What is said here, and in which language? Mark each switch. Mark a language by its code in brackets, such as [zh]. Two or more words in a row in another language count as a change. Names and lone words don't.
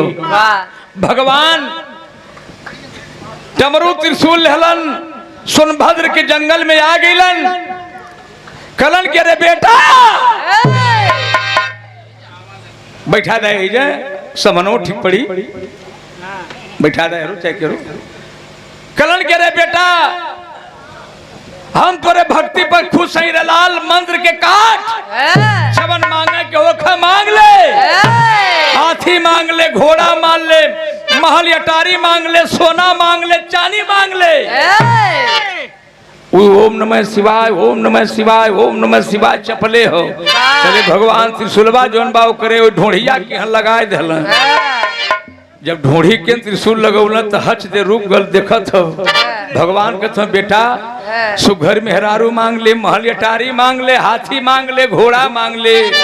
[bho] भगवान डमरू त्रिशूल लहलन, सोनभद्र के जंगल में आ गईलन, कलन के रे बेटा बैठा दे, समनो ठीक पड़ी, बैठा दे चाहे करो, कलन के रे बेटा हम तोरे भक्ति पर खुश हैं रे लाल, मंत्र के काट छवन मांगे के ओखा मांग ले, हाथी मांग ले, घोड़ा मांग ले, महल अटारी मांग ले, सोना मांग ले, चांदी मांग ले। [sa] ओम नमः शिवाय, ओम नमः शिवाय, ओम नमः शिवाय [bho] चपले हो। चले भगवान त्रिशूलवा जोन बाव करे वो ढोढ़िया के यहाँ लगाए दहलन। जब ढोढ़ी के त्रिशूल लगौलन तो हच दे रूप गल देखत हो। भगवान कहते बेटा सुघर मेहरारू मांग ले, महल अटारी मांग ले, हाथी मांग ले, घोड़ा मांग ले।